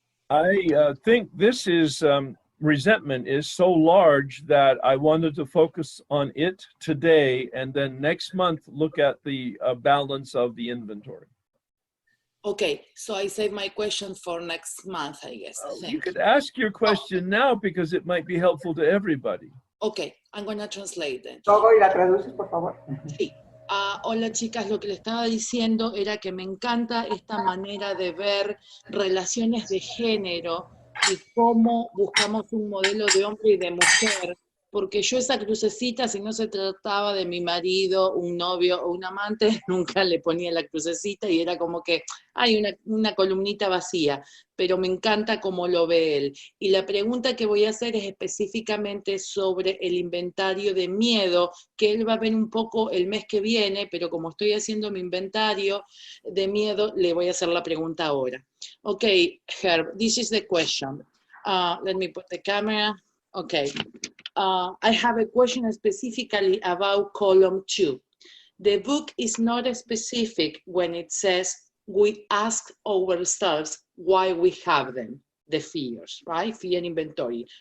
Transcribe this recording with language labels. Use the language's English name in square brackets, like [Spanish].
[English] I think this is, resentment is so large that I wanted to focus on it today and then next month look at the balance of the inventory. Okay, so I save my question for next month, I guess. You could ask your question now because it might be helpful to everybody. Okay, I'm going to translate then. [Spanish] Togo, ¿y la traduces, por favor? Sí. Hola chicas, lo que le estaba diciendo era que me encanta esta manera de ver relaciones de género y cómo buscamos un modelo de hombre y de mujer, porque yo esa crucecita, si no se trataba de mi marido, un novio o un amante, nunca le ponía la crucecita y era como que hay una columnita vacía, pero me encanta cómo lo ve él. Y la pregunta que voy a hacer es específicamente sobre el inventario de miedo, que él va a ver un poco el mes que viene, pero como estoy haciendo mi inventario de miedo, le voy a hacer la pregunta ahora. [English] Okay, Herb, this is the question. Let me put the camera. Okay. I have a question specifically about column 2. The book is not specific when it says we ask ourselves why we have them, the fears, right? Fear inventory.